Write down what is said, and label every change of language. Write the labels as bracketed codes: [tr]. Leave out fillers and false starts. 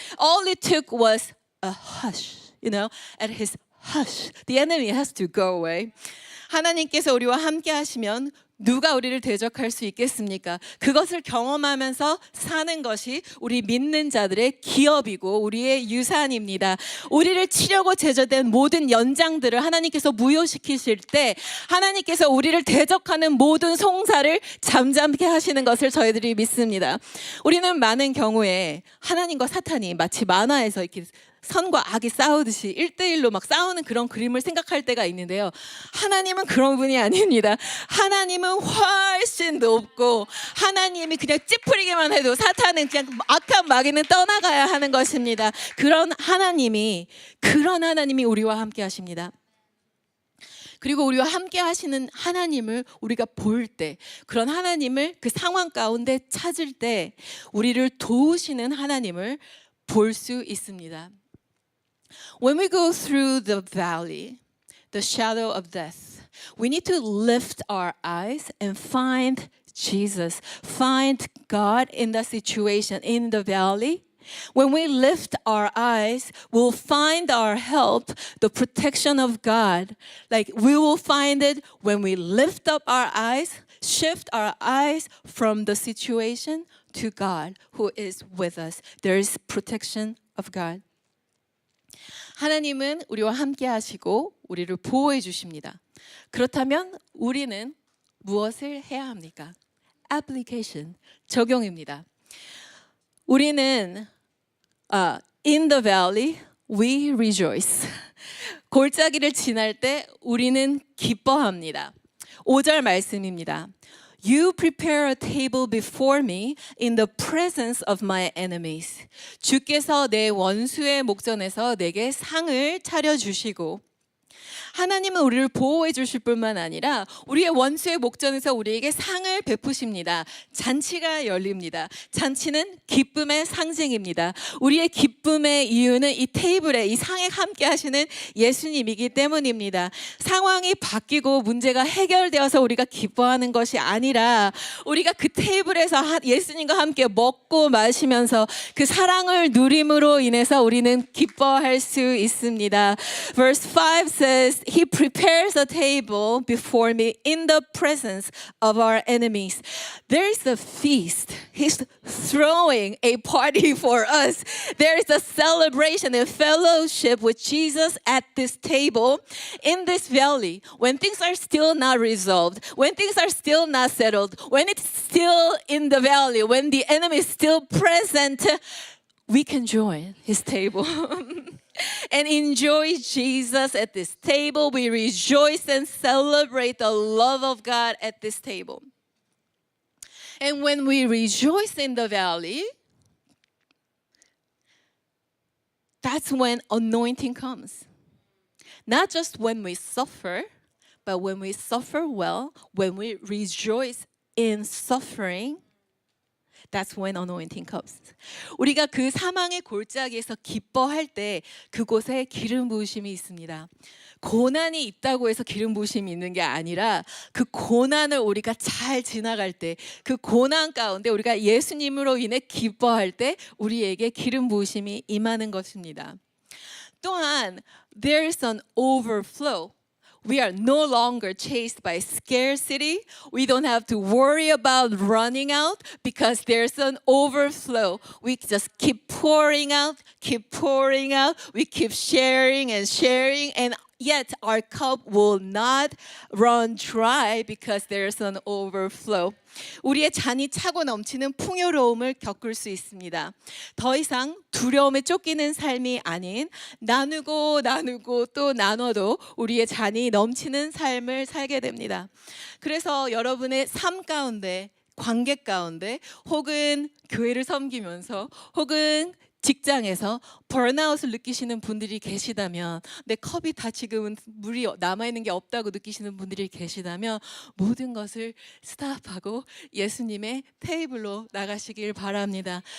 [en] All it took was a hush, at His hush. The enemy has to go away. [ko] 하나님께서 우리와 함께 하시면 누가 우리를 대적할 수 있겠습니까? 그것을 경험하면서 사는 것이 우리 믿는 자들의 기업이고 우리의 유산입니다. 우리를 치려고 제조된 모든 연장들을 하나님께서 무효시키실 때 하나님께서 우리를 대적하는 모든 송사를 잠잠케 하시는 것을 저희들이 믿습니다. 우리는 많은 경우에 하나님과 사탄이 마치 만화에서 이렇게 선과 악이 싸우듯이 1대1로 막 싸우는 그런 그림을 생각할 때가 있는데요. 하나님은 그런 분이 아닙니다. 하나님은 훨씬 높고 하나님이 그냥 찌푸리기만 해도 사탄은 그냥 악한 마귀는 떠나가야 하는 것입니다. 그런 하나님이 우리와 함께 하십니다. 그리고 우리와 함께 하시는 하나님을 우리가 볼 때, 그런 하나님을 그 상황 가운데 찾을 때 우리를 도우시는 하나님을 볼 수 있습니다. [en] When we go through the valley, the shadow of death, we need to lift our eyes and find Jesus, find God in the situation, in the valley. When we lift our eyes, we'll find our help, the protection of God. Like we will find it when we lift up our eyes, shift our eyes from the situation to God who is with us. There is protection of God. [ko] 하나님은 우리와 함께 하시고 우리를 보호해 주십니다. 그렇다면 우리는 무엇을 해야 합니까? Application, 적용입니다. 우리는 [en] in the valley we rejoice. [ko] 골짜기를 지날 때 우리는 기뻐합니다. 5절 말씀입니다. [en] You prepare a table before me in the presence of my enemies. [ko] 주께서 내 원수의 목전에서 내게 상을 차려주시고 하나님은 우리를 보호해 주실 뿐만 아니라 우리의 원수의 목전에서 우리에게 상을 베푸십니다. 잔치가 열립니다. 잔치는 기쁨의 상징입니다. 우리의 기쁨의 이유는 이 테이블에 이 상에 함께 하시는 예수님이기 때문입니다. 상황이 바뀌고 문제가 해결되어서 우리가 기뻐하는 것이 아니라 우리가 그 테이블에서 예수님과 함께 먹고 마시면서 그 사랑을 누림으로 인해서 우리는 기뻐할 수 있습니다. [en] Verse 5 says He prepares a table before me in the presence of our enemies. There is a feast. He's throwing a party for us. There is a celebration and fellowship with Jesus at this table in this valley. When things are still not resolved, when things are still not settled, when it's still in the valley, when the enemy is still present, we can join His table. And enjoy Jesus at this table. We rejoice and celebrate the love of God at this table. And when we rejoice in the valley, that's when anointing comes. Not just when we suffer, but when we suffer well, when we rejoice in suffering, that's when anointing comes. [ko] 우리가 그 사망의 골짜기에서 기뻐할 때 그곳에 기름 부으심이 있습니다. 고난이 있다고 해서 기름 부으심이 있는 게 아니라 그 고난을 우리가 잘 지나갈 때 그 고난 가운데 우리가 예수님으로 인해 기뻐할 때 우리에게 기름 부으심이 임하는 것입니다. 또한 [en] there's an overflow. We are no longer chased by scarcity. We don't have to worry about running out because there's an overflow. We just keep pouring out, keep pouring out. We keep sharing and sharing, and yet our cup will not run dry because there's an overflow. [ko] 우리의 잔이 차고 넘치는 풍요로움을 겪을 수 있습니다. 더 이상 두려움에 쫓기는 삶이 아닌 나누고 또 나눠도 우리의 잔이 넘치는 삶을 살게 됩니다. 그래서 여러분의 삶 가운데, 관계 가운데, 혹은 교회를 섬기면서, 혹은 직장에서 번아웃을 느끼시는 분들이 계시다면, 내 컵이 다 지금은 물이 남아있는 게 없다고 느끼시는 분들이 계시다면 모든 것을 스탑하고 예수님의 테이블로 나가시길 바랍니다.